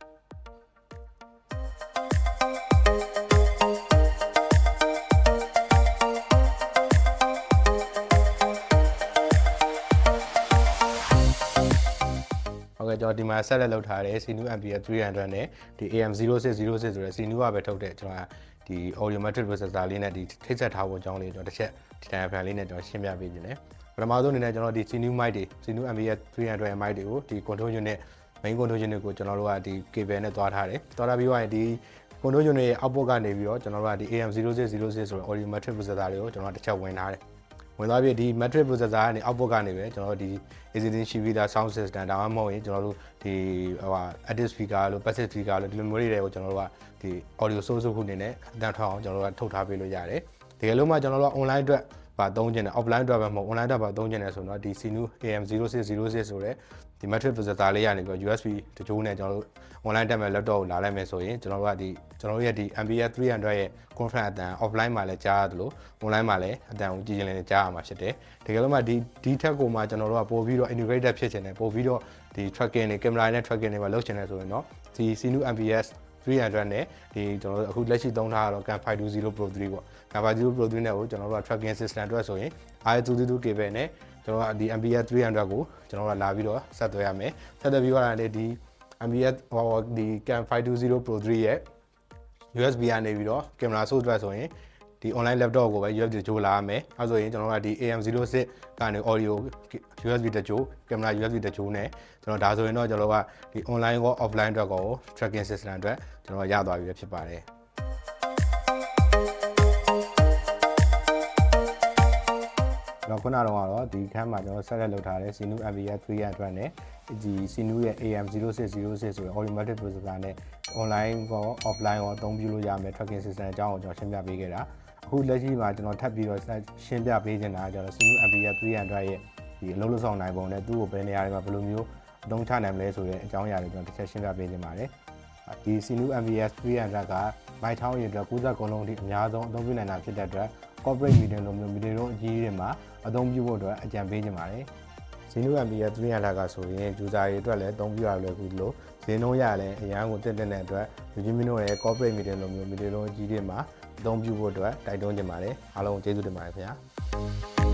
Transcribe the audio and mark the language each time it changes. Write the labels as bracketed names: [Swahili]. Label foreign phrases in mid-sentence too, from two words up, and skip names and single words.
[Burmese] ဟုတ်ကဲ့ကျွန်တော်ဒီမှာဆက်လက်လုပ်ထားတဲ့ Sinu MPS 300နဲ့ဒီ AM0606 ဆိုတဲ့ Sinu ကပဲထုတ်တဲ့ကျွန်တော်ဒီ [English] audio metric processor [Burmese] လေးနဲ့ဒီထိတ်ဆက်ထားဖို့အကြောင်းလေးကျွန်တော်တစ်ချက်ဒီတိုင်းဖန်လေးနဲ့ကျွန်တော်ရှင်းပြပေးခြင်းတယ်ပထမဆုံးအနေနဲ့ကျွန်တော်ဒီ Sinu mic တွေ Sinu MPS 300 mic တွေကိုဒီ [English] control unit main control unit [Burmese] ကိုကျွန်တော်တို့ကဒီ cable နဲ့တွားထားတယ်တွားထားပြီးတော့ဒီ control unit ရဲ့ output ကနေပြီးတော့ကျွန်တော်တို့ကဒီ AM0606 ဆိုတဲ့ [English] audio metric processor [Burmese] တွေကိုကျွန်တော်တစ်ချက်ဝင်ထားတယ်ဝင်သွားပြီးဒီ metric processor ကနေ output ကနေပဲကျွန်တော်တို့ဒီ existing ရှိပြီးသား [English] sound system [Burmese] ဒါမှမဟုတ်ရင်ကျွန်တော်တို့ဒီ [English] active speaker [Burmese] လို့ [English] passive speaker [Burmese] လို့ဒီလိုမျိုးတွေကိုကျွန်တော်တို့ကဒီ audio source ခုအနေနဲ့အတန်းထောက်အောင်ကျွန်တော်တို့ကထုတ်ထားပေးလို့ရတယ်တကယ်လို့မှကျွန်တော်တို့ online အတွက်ပါသုံးကျင်တယ် offline အတွက်ပဲမဟုတ် online အတွက်ပါသုံးကျင်တယ်ဆိုတော့ဒီ Sinu AM0606 ဆိုတဲ့ဒီ metric processor လေးကနေပြီး USB တချိုးနဲ့ကျွန်တော်တို့ online တက်မဲ့ laptop ကိုလာလိုက်မယ်ဆို ရင်ကျွန်တော်တို့ကဒီကျွန်တော်တို့ရဲ့ဒီ MPS 300ရဲ့ conference အတန်း offline မှာလည်းကြားရတယ်လို့ online မှာလည်းအတန်းကိုကြည့်ချင်လည်းကြားရမှာဖြစ်တယ်တကယ်လို့မှဒီထက်ကိုမှကျွန်တော်တို့ကပို့ပြီးတော့ integrated ဖြစ်ချင်တယ်ပို့ပြီးတော့ဒီ tracking တွေ camera နဲ့ tracking တွေပါလုပ်ချင်တယ်ဆိုရင်တော့ဒီ Sinu MPS 300နဲ့ဒီကျွန်တော်တို့အခုလက်ရှိသုံးထားရတော့ CAM520 Pro 3ပေါ့ CAM520 Pro 3နဲ့ကိုကျွန်တော်တို့က [English] tracking system [Burmese] အတွက်ဆိုရင် RS222 cable နဲ့ကျွန်တော်တို့ကဒီ MPS 300ကိုကျွန်တော်တို့ကလာပြီးတော့ဆက်သွယ်ရမယ်ဆက်သွယ်ပြီးတော့လည်းဒီ MPS ဒီ CAM520 Pro 3ရဲ့ USB ကနေပြီးတော့ [English] camera source [Burmese] အတွက်ဆိုရင်ဒီ [English] online laptop [Burmese] ကိုပဲ USB တချိုးလာရမယ်အဲဆိုရင်ကျွန်တော်တို့ကဒီ AM06 ကနေ audio USB တချိုး camera USB တချိုးနဲ့ကျွန်တော်ဒါဆိုရင်တော့ကျွန်တော်တို့ကဒီ online ကော offline အတွက်ကော [English] tracking system [Burmese] အတွက်ကျွန်တော်ရသွားပြီဖြစ်ပါတယ် တော့ခုနကတော့ဒီခန်းမှာကျွန်တော်ဆက်လက်လုပ်ထားတဲ့ Sinu MPS 300နဲ့ဒီ Sinu ရဲ့ AM0606 ဆိုတဲ့ [English] audio metric processor [Burmese] နဲ့ online ကော offline ကောအသုံးပြုလို့ရမယ် [English] tracking system [Burmese] အကြောင်းကိုကျွန်တော်ရှ င်းပြပေးခဲ့တာအခုလက်ရှိမှာကျွန်တော်ထပ်ပြီးတော့ရှင်းပြပေးနေတာကျွန်တော် Sinu MPS 300ရဲ့ဒီအလုပ်လုပ်ဆောင်နိုင်ပုံနဲ့သူ့ကို ဘယ်နေရာတွေမှာဘယ်လိုမျိုးအသုံးချနိုင်မလဲဆိုတဲ့အကြောင်းအရာတွေကျွန်တော်တစ်ချက်ရှင်းပြပေးနေပါတယ်ဒီ Sinu MPS 300ကမိုက်ချောင်းရည်အတွက်90ကုန်လုံးအထိအများဆုံးအသုံးပြုနိုင်တာဖြစ်တဲ့အတွက် [English] corporate meeting [Burmese] လိုမျိုး meeting အကြီးတွေမှာအသုံးပြုဖို့အတွက်အကြံပေးနေပါတယ်Sinu MPS 300ကဆိုရင် user တွေအတွက်လည်းအသုံးပြုရလွယ်ကူလို့ဈေးနှုန်းရလည်းအရန်ကိုတက်တဲ့အတွက်လူကြီးမင်းတို့ရဲ့ [English] corporate meeting [Burmese] လိုမျိုး meeting အကြီးတွေမှာအသုံးပြုဖို့အတွက်တိုက်တွန်းနေပါတယ်အားလုံးကျေးဇူးတင်ပါတယ်ခင်ဗျာ